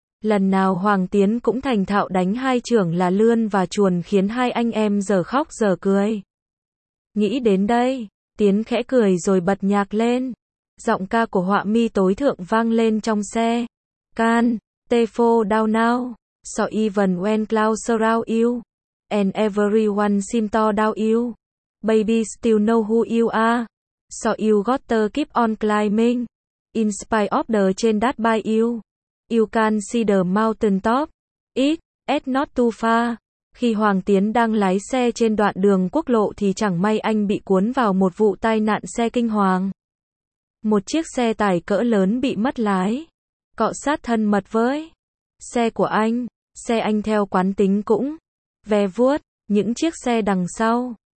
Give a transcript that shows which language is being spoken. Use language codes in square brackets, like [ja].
[vi] Lần nào Hoàng Tiến cũng thành thạo đánh hai chưởng là lươn và chuồn, khiến hai anh em giờ khóc giờ cười. Nghĩ đến đây, Tiến khẽ cười rồi bật nhạc lên. Giọng ca của Họa Mi tối thượng vang lên trong xe. Can, te fo down now. [en] So even when clouds around you, and everyone seem to doubt you, baby still know who you are. So you got to keep on climbing. In spite of the chain that bind you, you can see the mountain top. It's not too far. [vi] Khi Hoàng Tiến đang lái xe trên đoạn đường quốc lộ thì chẳng may anh bị cuốn vào một vụ tai nạn xe kinh hoàng. Một chiếc xe tải cỡ lớn bị mất lái, cọ sát thân mật với xe của anh. Xe anh theo quán tính cũng ve vuốt những chiếc xe đằng sau.